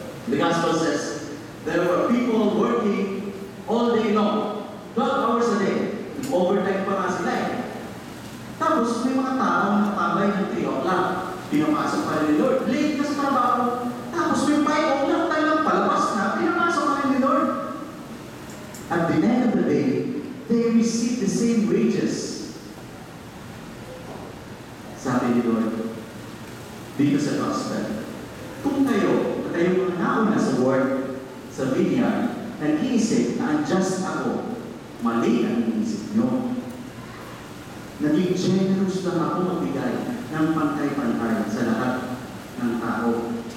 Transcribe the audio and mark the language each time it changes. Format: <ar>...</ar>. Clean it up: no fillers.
<en>The gospel says, there were people working all day long, 12 hours a day.</en> <tl>Overtime pa nga sila eh. Tapos may mga tao na nakatambay ng 3 o'clock. Pinapasok pa rin ni Lord. Late na sa trabaho. Tapos may 5 o'clock tayo palabas na. Pinapasok pa rin ni Lord.</tl> <en>At the end of the day, they receive the same wages.</en> <tl>Sabi ni Lord, dito sa gospel, kung kayo mga nauna sa work, sa vineyard, nag-iisip na unjust ako, mali ang iniisip nyo. Naging generous lang ako magbigay ng pantay-pantay sa lahat ng tao.</tl>